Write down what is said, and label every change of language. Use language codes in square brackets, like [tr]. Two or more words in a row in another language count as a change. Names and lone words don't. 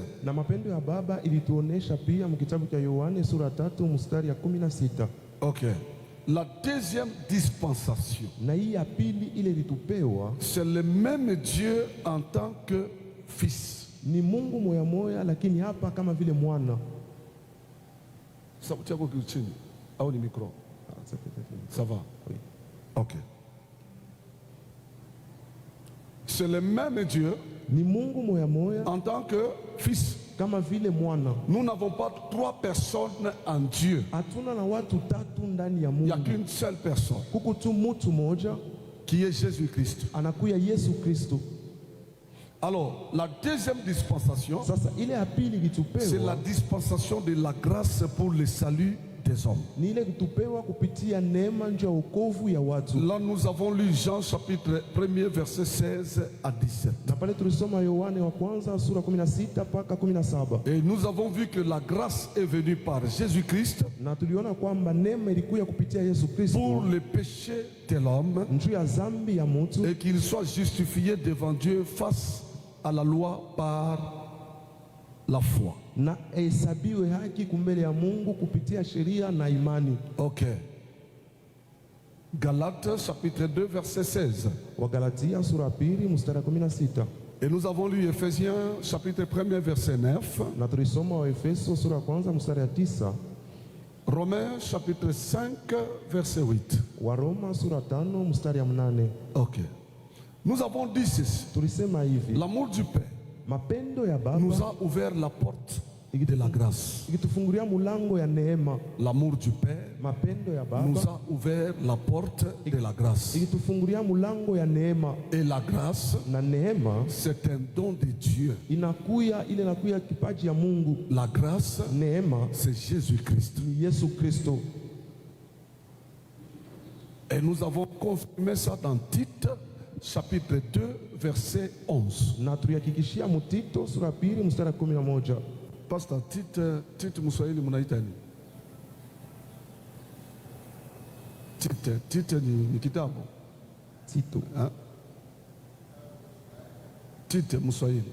[sw] Na mapendo ya baba ilituonesha pia mkitabu cha Yohane sura 3 mstari ya 16. OK. [fr] La deuxième dispensation, [sw] na hii ya pili ile ilitupewa, [fr] c'est le même Dieu en tant que fils. [sw] Ni Mungu moya moya lakini hapa kama vile mwana. Sauti yako chini au ni micro? [fr] Ça va? Oui. OK. C'est le même Dieu. [sw] Ni Mungu moya moya [fr] en tant que fils. [sw] Kama vile mwana. [fr] Nous n'avons pas trois personnes en Dieu. [sw] Hatuna na watu tatu ndani ya Mungu. [fr] Il n'y a qu'une seule personne. [sw] Kuko tu mtu moja [fr] qui est Jésus-Christ. [sw] Anakuya Yesu Kristo. [fr] Alors, la deuxième dispensation, [sw] sasa ile ya pili ilitupewa, [fr] c'est la dispensation de la grâce pour le salut des hommes. [sw] Ni ile kutupewa kupitia neema njoo wokovu ya watu. [fr] Là nous avons lu Jean chapitre 1er verset 16 à 17. [sw] Na pale tulisoma Yohane wa kwanza sura 16 mpaka 17. [fr] Et nous avons vu que la grâce est venue par Jésus-Christ. [sw] Na tuliona kwamba neema ilikuja kupitia Yesu Kristo [fr] pour le péché de l'homme [sw] njoo ya dhambi ya mtu, [fr] et qu'il soit justifié devant Dieu face à la loi par la foi. [sw] Na hesabiwe haki kumbele ya Mungu kupitia sheria na imani. OK. [fr] Galates chapitre 2 verset 16. [sw] Wa Galatia sura 2 mstari 16. [fr] Et nous avons lu Ephésiens chapitre 1 verset 9. [sw] Na tulisoma wa Efeso sura ya kwanza mstari ya 9. [fr] Romains chapitre 5 verset 8. [sw] Wa Roma sura 5 mstari ya 8. [fr] OK. Nous avons dit ceci. [sw] Tulisema hivi. [fr] L'amour du Père [sw] mapendo ya baba [fr] nous a ouvert la porte de la grâce. [sw] Ikitufungulia mulango ya neema. [fr] L'amour du Père [sw] mapendo ya baba [fr] nous a ouvert la porte de la grâce. [sw] Ikitufungulia mulango ya neema. [fr] Et la grâce, [sw] na neema, [fr] c'est un don de Dieu. [sw] Inakuya ile inakuya kipaji ya Mungu. [fr] La grâce, [sw] neema, [fr] c'est Jésus-Christ. [sw] Ni Yesu Kristo. [fr] Et nous avons confirmé ça dans Tite chapitre 2 verset 11. [sw] Na tulihakikishia Mtito sura 2 mstari 11. Pastor Tite Mswahili mnaita nini? Tite ni kitabu. Tito. Tite Mswahili.